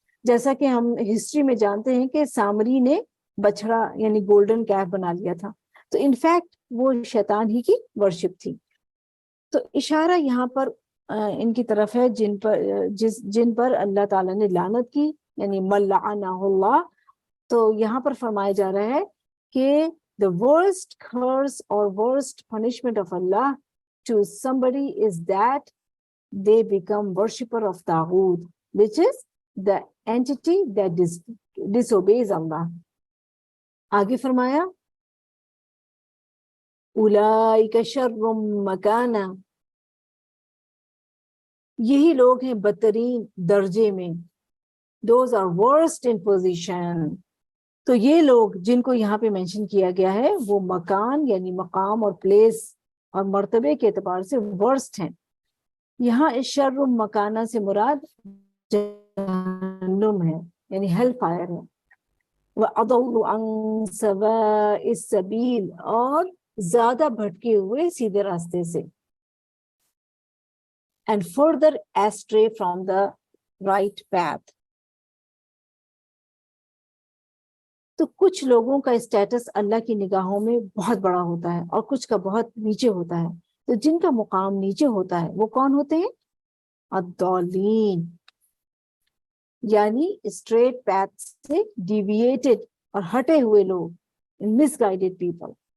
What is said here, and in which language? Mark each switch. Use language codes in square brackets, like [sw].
[ur] جیسا کہ ہم ہسٹری میں جانتے ہیں کہ سامری نے بچڑا یعنی گولڈن کیف بنا لیا تھا، تو انفیکٹ وہ شیطان ہی کی ورشپ تھی. تو اشارہ یہاں پر ان کی طرف ہے جن پر اللہ تعالیٰ نے لعنت کی، یعنی [ar] من لعنہ اللہ. [ur] تو یہاں پر فرمایا جا رہا ہے کہ [en] the worst curse or worst punishment of Allah to somebody is that they become worshipper of Taghut, which is the entity that disobeys Allah. [ur] آگے فرمایا [ar] اولئک شر مکانا، [ur] یہی لوگ ہیں بدترین درجے میں. [en] those are worst in position. [ur] تو یہ لوگ جن کو یہاں پہ مینشن کیا گیا ہے وہ مکان یعنی مقام اور پلیس اور مرتبے کے اعتبار سے ورسٹ ہیں. یہاں شر مکانہ سے مراد جہنم ہے، یعنی ہیل فائر ہے. [ar] وَأَضَلُّ عَن سَوَاءِ السَّبِيلِ، [ur] اور زیادہ بھٹکے ہوئے سیدھے راستے سے. [en] and further astray from the right path. [ur] تو کچھ لوگوں کا اسٹیٹس اللہ کی نگاہوں میں بہت بڑا ہوتا ہے اور کچھ کا بہت نیچے ہوتا ہے. تو جن کا مقام نیچے ہوتا ہے وہ کون ہوتے ہیں؟ الضالین، یعنی اسٹریٹ پیتھ سے ڈیویٹڈ اور ہٹے ہوئے لوگ، مس گائیڈڈ پیپل.